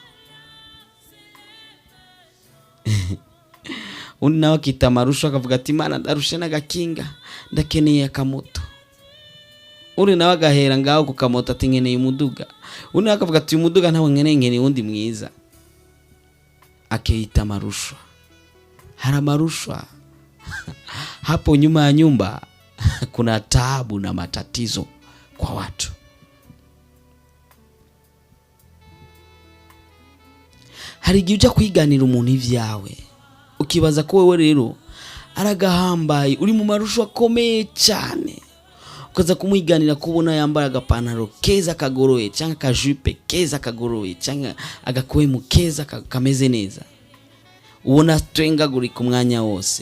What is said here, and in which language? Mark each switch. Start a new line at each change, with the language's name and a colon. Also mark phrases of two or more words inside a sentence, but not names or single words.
Rundi: Undi nawe akita amarusho akavuga ati Mana ndarushe n'agakinga, ndakeneye akamoto. Uri nawe agahera ngaho ku kamoto ati nkeneye umuduga. Undi nawe akavuga ati umuduga ntawe nkeneye undi mwiza. Akita amarusho. Hari amarusho.
Swahili: Hapo nyuma ya nyumba kuna taabu na matatizo kwa watu.
Rundi: Hari igihe ujya kwiganira umuntu ivyawe, ukibaza ko wewe rero aragahambaye, uri mu marusho akomeye cyane, ukaza kumwiganira kubona yambara agapantaro keza kagoroye cyangwa akajipe keza kagoroye cyangwa agakwemu keza kameze neza, ubona strengaguri ku mwanya wose.